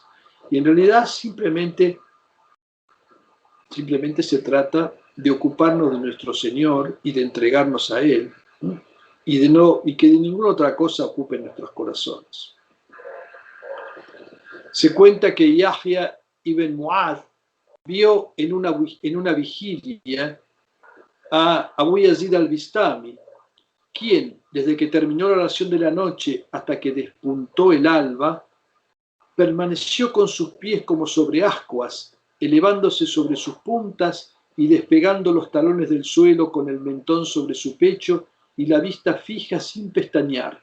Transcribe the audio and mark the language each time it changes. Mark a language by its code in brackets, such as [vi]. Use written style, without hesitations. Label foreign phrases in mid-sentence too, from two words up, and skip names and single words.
[es] Y en realidad simplemente se trata de ocuparnos de nuestro Señor y de entregarnos a Él, ¿no? Y que de ninguna otra cosa ocupe nuestros corazones. Se cuenta que Yahya ibn Mu'adh vio en una vigilia a Abu Yazid al-Bistami, quien, desde que terminó la oración de la noche hasta que despuntó el alba, permaneció con sus pies como sobre ascuas, elevándose sobre sus puntas y despegando los talones del suelo con el mentón sobre su pecho y la vista fija sin pestañear.